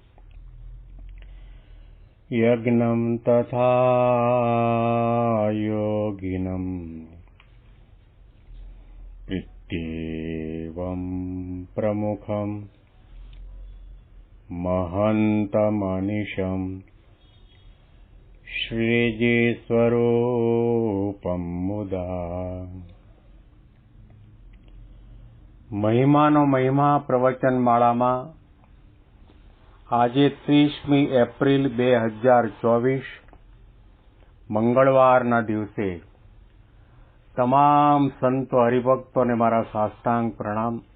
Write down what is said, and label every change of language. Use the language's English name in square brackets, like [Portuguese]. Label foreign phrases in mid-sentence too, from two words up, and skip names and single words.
[Sanskrit] यज्ञं तथा योगिनं इत्येवं प्रमुखं महन्तमनिशं श्रीजीस्वरूपं मुदा। [Gujarati] મહિમાનો મહિમા પ્રવચન માળામાં આજે 30મી એપ્રિલ 2024 મંગળવારના દિવસે તમામ સંતો હરિભક્તોને મારા સાષ્ટાંગ પ્રણામ.